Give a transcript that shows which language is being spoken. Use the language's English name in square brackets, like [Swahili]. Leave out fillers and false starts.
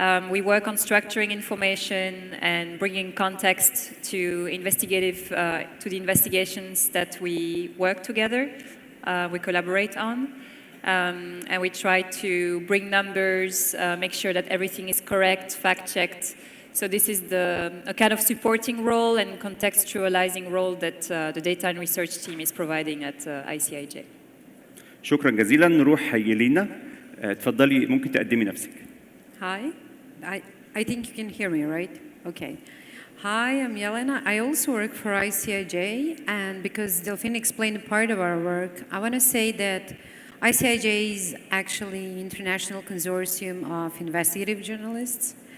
[English] We work on structuring information and bringing context to the investigations that we work together, we collaborate on. And we try to bring numbers, make sure that everything is correct, fact-checked. So this is a kind of supporting role and contextualizing role that the data and research team is providing at ICIJ. [Arabic] شكرا جزيلا. نروح يلينا، اتفضلي، ممكن تقدمي نفسك. [English] Hi, I think you can hear me, right? Okay. Hi, I'm Yelena. I also work for ICIJ, and because Delphine explained a part of our work, I want to say that ICIJ is actually an international consortium of investigative journalists.